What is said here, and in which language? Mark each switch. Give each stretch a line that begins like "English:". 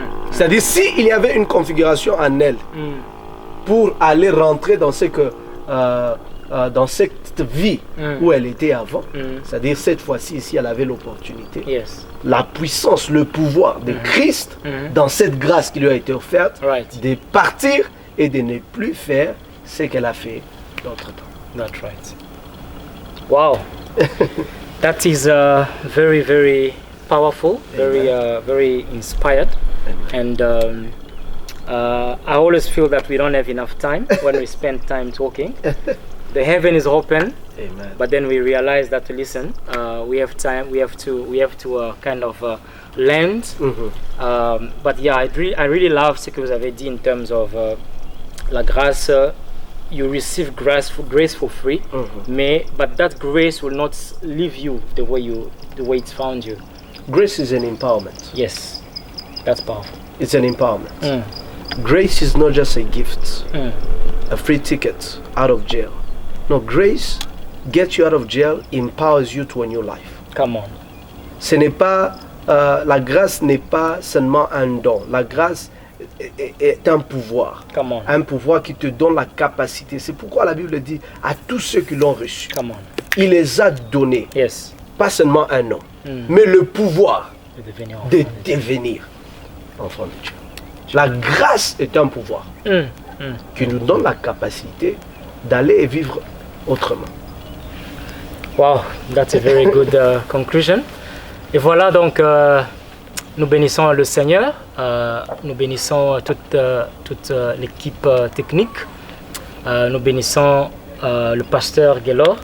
French: C'est-à-dire, s'il y avait une configuration en elle pour aller rentrer dans ce que dans cette vie où elle était avant, c'est-à-dire cette fois-ci ici elle avait l'opportunité,
English: Yes.
French: la puissance, le pouvoir de Christ dans cette grâce qui lui a été offerte, de partir et de ne plus faire ce qu'elle a fait d'entre-temps.
English: That's right. Wow. That is very, very powerful, very inspired. And I always feel that we don't have enough time when we spend time talking. The heaven is open, Amen. but then we realize that to listen, we have time. We have to kind of land. But yeah, I really love
French: ce que vous avez dit
English: in terms of
French: la grâce.
English: You receive grace for free, but that grace will not leave you the way it found you. Grace is an empowerment. Yes, that's powerful. It's an empowerment. Grace is not just a gift, a free ticket out of jail. No, grace gets you out of jail, empowers you to a new life. Come on.
French: Ce n'est pas la grâce n'est pas seulement un don. La grâce est un pouvoir.
English: Come on.
French: Un pouvoir qui te donne la capacité. C'est pourquoi la Bible dit à tous ceux qui l'ont reçu.
English: Come on.
French: Il les a donnés,
English: Yes.
French: pas seulement un nom, mais le pouvoir De devenir enfant de de Dieu. devenir enfant de Dieu. La grâce est un pouvoir qui nous donne la capacité d'aller et vivre autrement.
English: Wow, that's a very good conclusion.
French: Et voilà donc, nous bénissons le Seigneur, nous bénissons toute l'équipe technique, nous bénissons le pasteur Gelor.